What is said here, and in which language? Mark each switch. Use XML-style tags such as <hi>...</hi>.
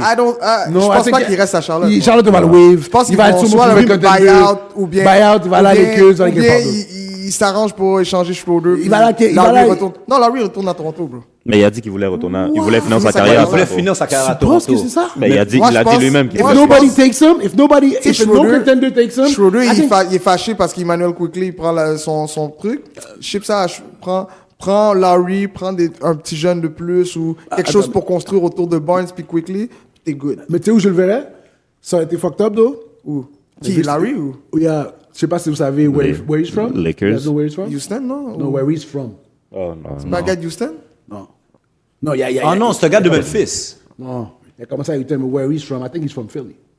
<fr>Je pense pas qu'il reste à Charlotte. Charlotte va le wave. Je pense qu'il va être soit avec un buyout ou bien. Buyout, il va aller avec eux, ou bien il s'arrange pour échanger Schroeder. Lowry retourne à Toronto, bro. Mais il a dit qu'il voulait retourner, il voulait finir sa carrière. Il voulait finir sa carrière à Tu penses Toronto. que c'est ça? Mais il a dit lui-même qu'il</fr> <en>If nobody takes him, if no contender takes him.</en> <fr>Schroeder, il est fâché parce qu'Emmanuel Quickly, il prend son truc. Ship ça, prends Lowry, prends un petit jeune de plus ou quelque chose pour construire autour de Barnes puis Quickly, t'es good. Mais tu sais où je le verrais? Ça aurait été fucked up, though. Où? Qui, Lowry ou? Je sais pas si vous savez</fr> <en>where he's from.</en> <fr>Lakers.</fr> <en>You guys know where he's from?</en> <fr>Houston, non?</fr> <en>No, where he's from.</en> <fr>Oh non. C'est pas un gars de Houston? Non. Non, il y a. Ah non, c'est un gars de Memphis. Non. Il a commencé à dire</fr> <en>where he's from. I think he's from Philly.</en>